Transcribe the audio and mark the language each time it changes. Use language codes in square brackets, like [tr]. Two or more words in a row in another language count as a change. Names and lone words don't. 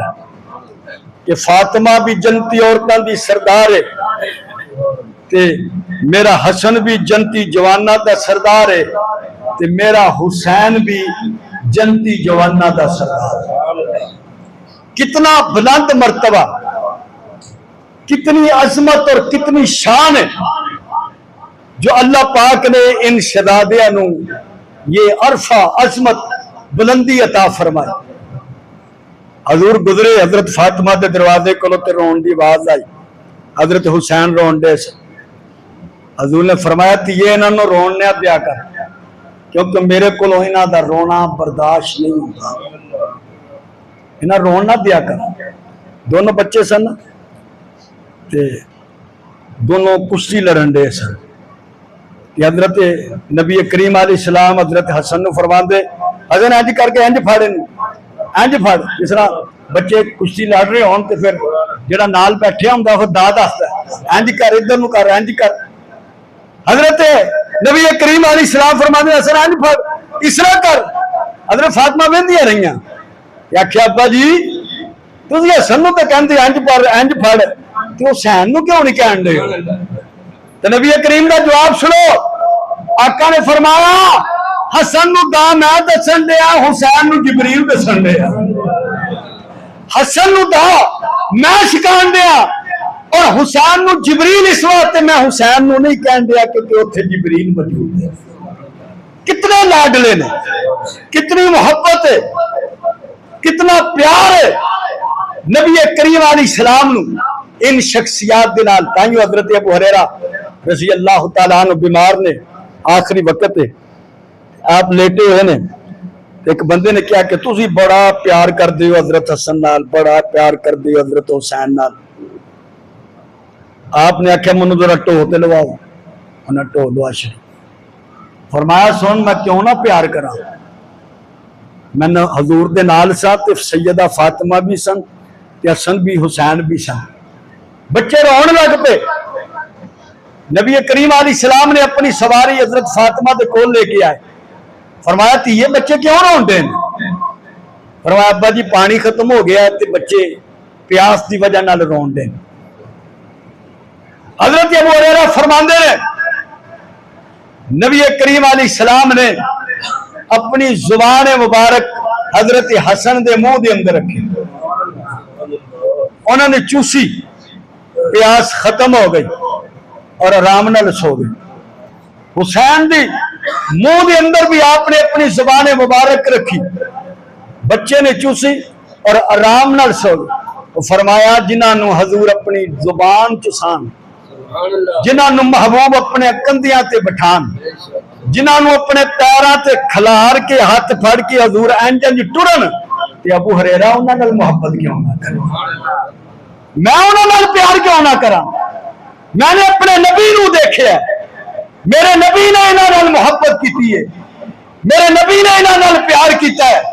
[pa] ہے کہ فاطمہ بھی جنتی عورتاں دی سردار ہے تے میرا حسن بھی جنتی جوانہ دا سردار ہے تے میرا حسین بھی جنتی جوانہ دا سردار ہے کتنا بلند مرتبہ کتنی عظمت اور کتنی شان ہے جو اللہ پاک نے ان شہزادیاں نو یہ عرفہ عظمت بلندی عطا فرمائی. حضور گزرے حضرت فاطمہ دے دروازے کو تے رون دی آواز آئی. حضرت حسین رون دے سے حضور نے فرمایا کہ یہ انہوں نے رون نہ دیا کر کیونکہ میرے کو انہاں دا رونا برداشت نہیں ہوتا. انہاں رون نہ دیا کر. دونوں بچے سن تے دونوں کشتی لڑن دے سن. حضرت نبی کریم علیہ السلام حضرت حسن نو فرماندے حسن انج کر کے انج پھاڑ انج پھاڑ. جس طرح بچے کشتی لڑ رہے ہون تے پھر جڑا نال بیٹھیا ہوندا وہ دا دسدا انج کر ادھر نو کر انج کر. حضرت نبی کریم علیہ السلام فرماندے حسن انج پھاڑ اس طرح کر. حضرت فاطمہ ویندیاں رہیاں آکھیا ابا جی تسی حسن نو تے کہندے انج پھاڑ انج پھاڑ تے حسین نو کیوں نہیں کہن دے؟ [ur] تو نبی کریم کا جواب سنو. [pa] آقا نے فرمایا حسن نو دا میں دسن دیا حسین نو جبریل دسن دیا. حسن نو دا میں سکھان دیا اور حسین نو جبریل اس واسطے میں حسین نو نہیں کہن دیا کہ اتنے جبریل موجود ہے. کتنے لاڈلے نے کتنی محبت ہے کتنا پیار ہے نبی کریم علیہ السلام نو ان شخصیات دے نال. تائیوں حضرت ابو ہریرہ رضی اللہ تعالیٰ عنہ بیمار نے آخری وقت ہے آپ لیٹے ہوئے نے ایک بندے نے کیا کہ تسی بڑا پیار کر دیو حضرت حسن نال بڑا پیار کر دیو حضرت حسین نال. آپ نے آکھیا منو ذرا ٹو تے لواؤ. انہاں ٹو لوا چھڑی. فرمایا سن میں کیوں نہ پیار کراں میں نے حضور دے نال سا تے سیدہ فاطمہ بھی سن تے حسن بھی حسین بھی سن. بچے رون لگ پے. نبی کریم علیہ السلام نے اپنی سواری حضرت فاطمہ دے کول لے کے آئے. فرمایا تھی یہ بچے کیوں رون دے؟ فرمایا ابا جی پانی ختم ہو گیا تے بچے پیاس دی وجہ نال رون دے. حضرت ابو ہریرہ فرماندے نے نبی کریم علیہ السلام نے اپنی زبان مبارک حضرت حسن دے منہ دے اندر رکھی. انہوں نے چوسی پیاس ختم ہو گئی اور آرام نال سو گئے. حسین دی منہ دے اندر بھی آپ نے اپنی زبان مبارک رکھی. بچے نے چوسی اور آرام نال سو گئے. فرمایا جنہاں نو حضور اپنی زبان چسان جنہاں نو محبوب اپنے کندھیاں تے بٹھان جنہاں نو اپنے پیراں تے کھلار کے ہاتھ پھڑ کے حضور انج انج ٹرن تے ابو ہریرہ انہاں نال محبت کیوں نہ کرے؟ میں انہاں نال پیار کیوں نہ کراں؟ میں نے اپنے نبی نو دیکھے میرے نبی نے انہاں نال محبت کی ہے میرے نبی نے انہاں نال پیار کیتا ہے.